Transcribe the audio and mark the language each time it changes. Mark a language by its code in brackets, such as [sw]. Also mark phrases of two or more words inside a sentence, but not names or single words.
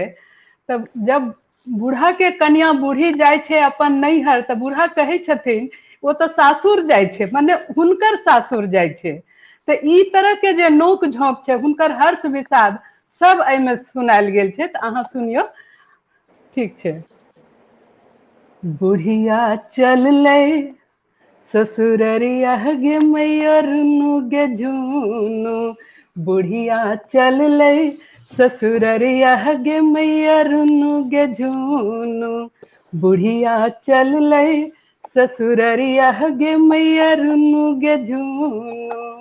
[mai] तब जब बूढ़ा के कन्या बूढ़ी जाय छै अपन नैहर, तो बूढ़ा कहे छथिन वो तो सासुर जाय छै, माने हुनकर सासुर जाय छै। तो ई तरह के जे नोक झोंक छै, हुनकर हर्ष विषाद सब एहिमे सुनायल गेल छै। तो अहाँ सुनियो, ठीक छै। बुढ़िया चल ले ससुररिया गे मैया रुनु गे झुनु, बुढ़िया चल ले ससुररिया गे मैया रुनु गे झुनु, बुढ़िया चल ले ससुररिया गे मैया रुनु गे झुनु,